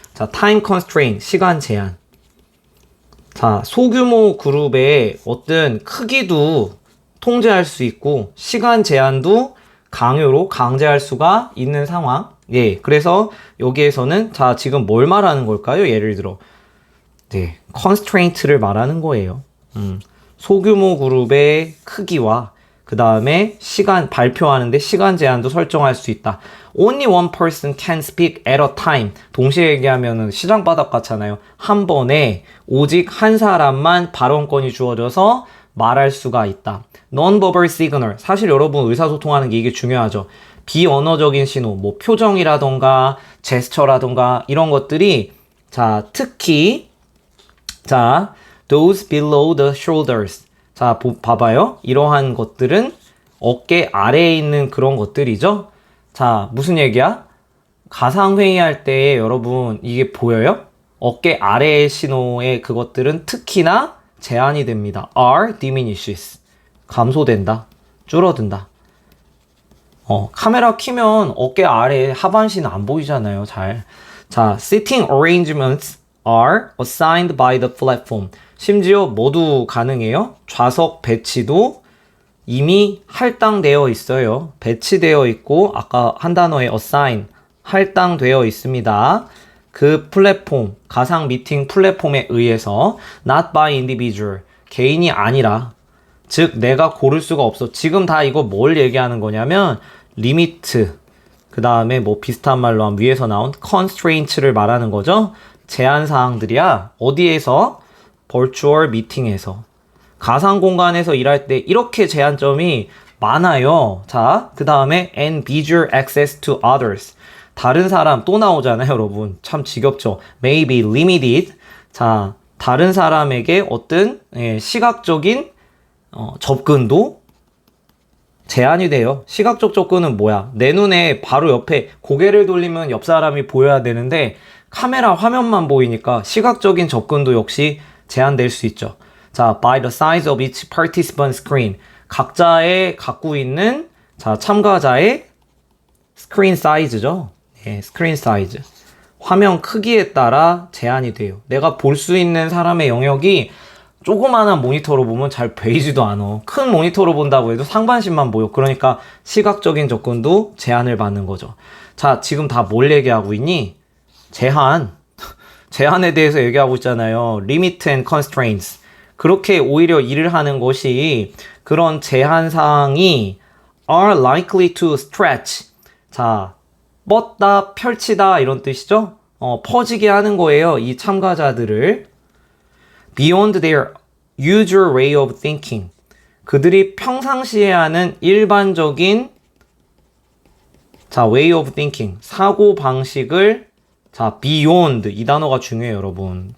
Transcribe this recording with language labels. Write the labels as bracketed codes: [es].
[ko] 자, time constraint, 시간 제한. 자, 소규모 그룹의 어떤 크기도 통제할 수 있고 시간 제한도 강요로 강제할 수가 있는 상황. 예, 그래서 여기에서는 자, 지금 뭘 말하는 걸까요? 예를 들어 네, constraint를 말하는 거예요. 소규모 그룹의 크기와 그 다음에 시간 발표하는데 시간 제한도 설정할 수 있다. [en] Only one person can speak at a time. [ko] 동시에 얘기하면은 시장 바닥 같잖아요. 한 번에 오직 한 사람만 발언권이 주어져서 말할 수가 있다. [en] Non-verbal signal. [ko] 사실 여러분 의사소통하는 게 이게 중요하죠. 비언어적인 신호, 뭐 표정이라던가 제스처라던가 이런 것들이 자, 특히 자, [en] those below the shoulders. [ko] 자, 봐봐요. 이러한 것들은 어깨 아래에 있는 그런 것들이죠. 자, 무슨 얘기야? 가상회의할 때 여러분 이게 보여요? 어깨 아래의 신호의 그것들은 특히나 제한이 됩니다. [en] are diminishes. [ko] 감소된다. 줄어든다. 카메라 켜면 어깨 아래 하반신 안 보이잖아요. 잘. [en] 자, sitting arrangements are assigned by the platform. [ko] 심지어 모두 가능해요. 좌석 배치도 이미 할당되어 있어요. 배치되어 있고 아까 한 단어에 assign 할당되어 있습니다. 그 플랫폼, 가상 미팅 플랫폼에 의해서 [en] not by individual [ko] 개인이 아니라 즉 내가 고를 수가 없어. 지금 다 이거 뭘 얘기하는 거냐면 리미트, 그 다음에 뭐 비슷한 말로 한 위에서 나온 constraints를 말하는 거죠. 제한 사항들이야. 어디에서? [en] virtual meeting에서. [ko] 가상 공간에서 일할 때 이렇게 제한점이 많아요. [en] 자, [ko] 그 다음에 [en] and visual access to others. [ko] 다른 사람 또 나오잖아요, 여러분. 참 지겹죠. [en] may be limited. [ko] 자, 다른 사람에게 어떤 시각적인 접근도 제한이 돼요. 시각적 접근은 뭐야? 내 눈에 바로 옆에 고개를 돌리면 옆 사람이 보여야 되는데 카메라 화면만 보이니까 시각적인 접근도 역시 제한될 수 있죠. [en] 자, by the size of each participant screen. [ko] 각자의 갖고 있는 자, 참가자의 스크린 사이즈죠. 예, 스크린 사이즈. 화면 크기에 따라 제한이 돼요. 내가 볼 수 있는 사람의 영역이 조그마한 모니터로 보면 잘 보이지도 않아. 큰 모니터로 본다고 해도 상반신만 보여. 그러니까 시각적인 접근도 제한을 받는 거죠. 자, 지금 다 뭘 얘기하고 있니? 제한. 제한에 대해서 얘기하고 있잖아요. [en] Limit and constraints. [ko] 그렇게 오히려 일을 하는 것이 그런 제한 사항이 [en] are likely to stretch. [ko] 자, 뻗다, 펼치다 이런 뜻이죠. 퍼지게 하는 거예요. 이 참가자들을. [en] Beyond their usual way of thinking. [ko] 그들이 평상시에 하는 일반적인 자, [en] way of thinking. [ko] 사고 방식을 자, beyond 이 단어가 중요해요, 여러분.